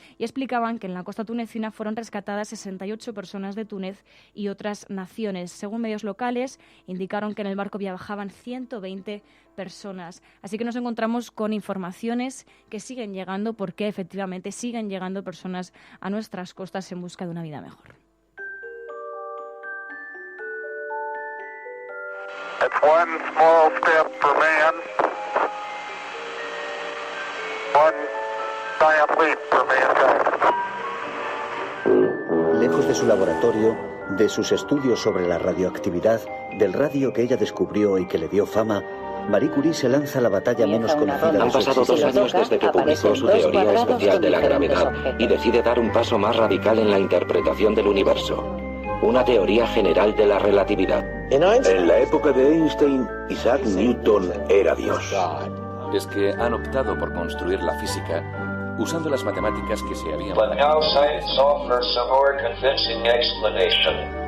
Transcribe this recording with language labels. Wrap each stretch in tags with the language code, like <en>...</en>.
<es>Y explicaban que en la costa tunecina fueron rescatadas 68 personas de Túnez y otras naciones. Según medios locales, indicaron que en el barco viajaban 120 personas. Así que nos encontramos con informaciones que siguen llegando, porque efectivamente siguen llegando personas a nuestras costas en busca de una vida mejor.</es> <en>It's one small step for man, one giant leap for mankind.</en> <es>Lejos de su laboratorio, de sus estudios sobre la radioactividad, del radio que ella descubrió y que le dio fama, Marie Curie se lanza a la batalla menos conocida de su Han pasado 2 años desde que publicó su teoría especial de la gravedad y decide dar un paso más radical en la interpretación del universo. Una teoría general de la relatividad. En la época de Einstein, Isaac Newton era Dios. Es que han optado por construir la física usando las matemáticas que se habían...</es> <en>But now science offers a more convincing explanation.</en>